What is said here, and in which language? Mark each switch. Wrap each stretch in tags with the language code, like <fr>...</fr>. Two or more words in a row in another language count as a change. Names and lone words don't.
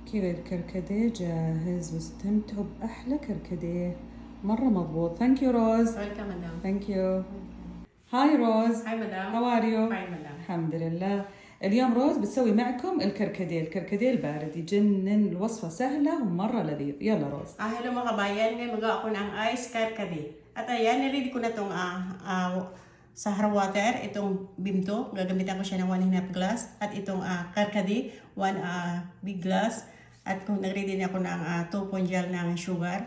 <ar>كذا الكركديه جاهز واستمتعوا بأحلى كركديه مرة مضبوط.</ar> <en>Thank you Rose. Welcome, madam. Thank you. Hi Rose. Hi, madam. How are you? Fine, madam.</en> <ar>الحمد لله. اليوم روز بتسوي معكم الكركديه البارد. يجنن، الوصفة سهلة ومرة لذيذ. يلا روز.</ar> <tl>Hello mga kabayan, ngayon magawa ako ng ice karkade. At ayan, niready ko na itong sa</tl> <en>hard water,</en> <tl>itong bimto. Gagamitan ko siya ng 1.5 glass. At itong karkade, 1</tl> <en>big glass.</en> <tl>At kung nag-ready na ako ng 2 ponjal ng sugar.</tl>